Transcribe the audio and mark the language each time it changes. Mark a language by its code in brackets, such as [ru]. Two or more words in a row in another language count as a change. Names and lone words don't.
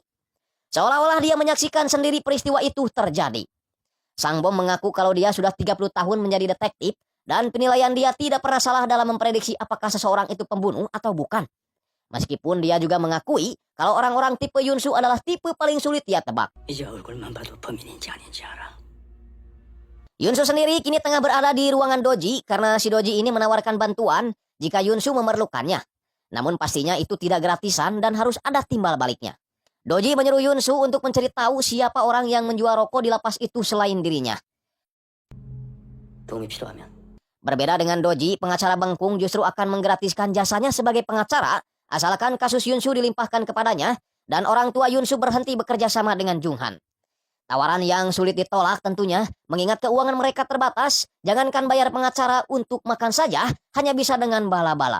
[id] Seolah-olah dia menyaksikan sendiri peristiwa itu terjadi. Sangbom mengaku kalau dia sudah 30 tahun menjadi detektif dan penilaian dia tidak pernah salah dalam memprediksi apakah seseorang itu pembunuh atau bukan. Meskipun dia juga mengakui kalau orang-orang tipe Yunsu adalah tipe paling sulit dia tebak. [ko] 이제 얼굴만 봐도 범인인지 아닌지 알아. [id] Yunsu sendiri kini tengah berada di ruangan Doji karena si Doji ini menawarkan bantuan jika Yunsu memerlukannya. Namun pastinya itu tidak gratisan dan harus ada timbal baliknya. Doji menyuruh Yunsu untuk mencari tahu siapa orang yang menjual rokok di lapas itu selain dirinya. [ko] 도움이 필요하면 [id] Berbeda dengan Doji, pengacara Bengkung justru akan menggratiskan jasanya sebagai pengacara asalkan kasus Yunsu dilimpahkan kepadanya dan orang tua Yunsu berhenti bekerja sama dengan Junghan. Tawaran yang sulit ditolak tentunya, mengingat keuangan mereka terbatas, jangankan bayar pengacara untuk makan saja, hanya bisa dengan bala-bala.